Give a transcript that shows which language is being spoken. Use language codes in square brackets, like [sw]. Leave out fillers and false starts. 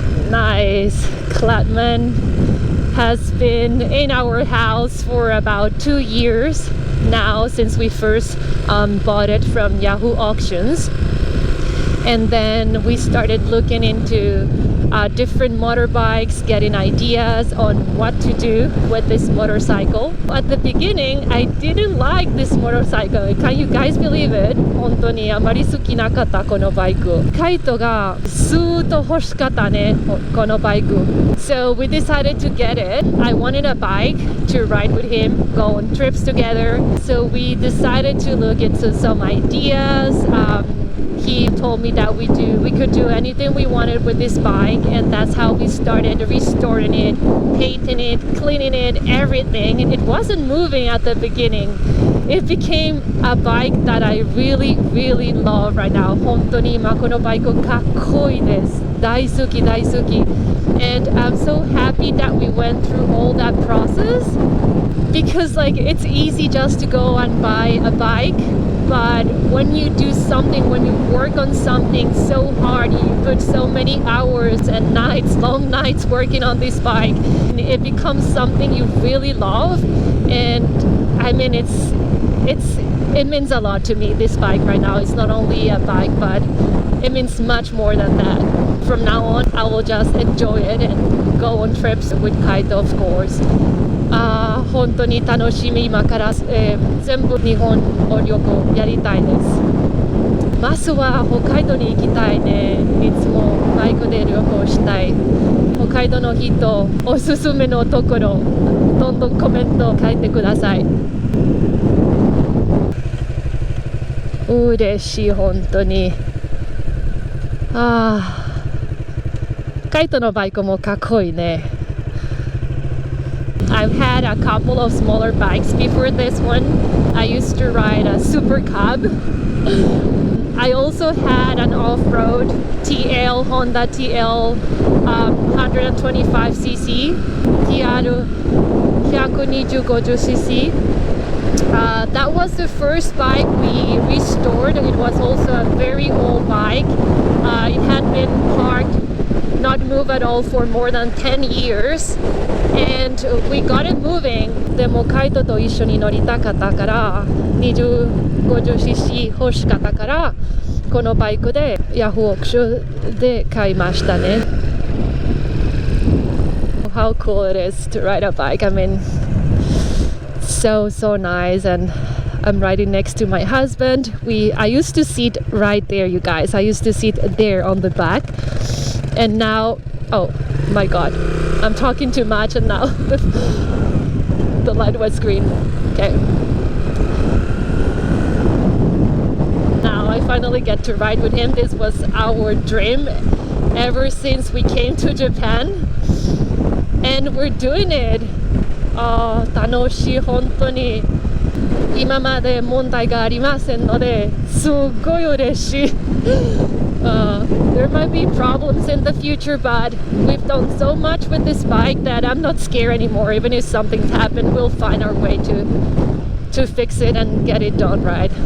[en] Nice. Cladman has been in our house for about 2 years now, since we first bought it from Yahoo Auctions. And then we started looking into different motorbikes, getting ideas on what to do with this motorcycle. At the beginning, I didn't like this motorcycle. Can you guys believe it? [ja] 本当にあまり好きなかったこのバイク。カイトがずっと欲しかったね、このバイク。 [en] So we decided to get it. I wanted a bike to ride with him, go on trips together. So we decided to look into some ideas. He told me that we could do anything we wanted with this bike, and that's how we started restoring it, painting it, cleaning it, everything. And it wasn't moving at the beginning. It became a bike that I really, really love right now. [ja] 本当に今このバイクかっこいいです。大好き大好き。 [en] And I'm so happy that we went through all that process, because like it's easy just to go and buy a bike. But when you do something, when you work on something so hard, you put so many hours and nights, long nights working on this bike, it becomes something you really love. And I mean, it means a lot to me, this bike right now. It's not only a bike, but it means much more than that. From now on, I will just enjoy it and go on trips with Kaito, of course. [ja] 本当に楽しみ。今から、全部日本を旅行やりたいです。まずは北海道に行きたいね。いつもバイクで旅行したい。北海道の人、おすすめのところ、どんどんコメント書いてください。嬉しい、本当に。カイトのバイクもかっこいいね。 [en] I've had a couple of smaller bikes before this one. I used to ride a Super Cub. I also had an off-road TL, Honda TL 125cc, TR 125cc. That was the first bike we restored. It was also a very old bike. It had been parked, not moved at all for more than 10 years. And we got it moving. [ja] でもカイトと一緒に乗りたかったから 250cc 欲しかったからこのバイクでヤフーオークションで買いましたね。 [en] How cool it is to ride a bike. I mean, so nice. And I'm riding next to my husband. I used to sit right there, you guys. I used to sit there on the back. And now, oh my god, I'm talking too much and now the light was green. Okay. Now I finally get to ride with him. This was our dream ever since we came to Japan. And we're doing it. [ja] 楽しい、本当に。今まで問題がありませんので、すごい嬉しい。 [en] There might be problems in the future, but we've done so much with this bike that I'm not scared anymore. Even if something's happened, we'll find our way to fix it and get it done right.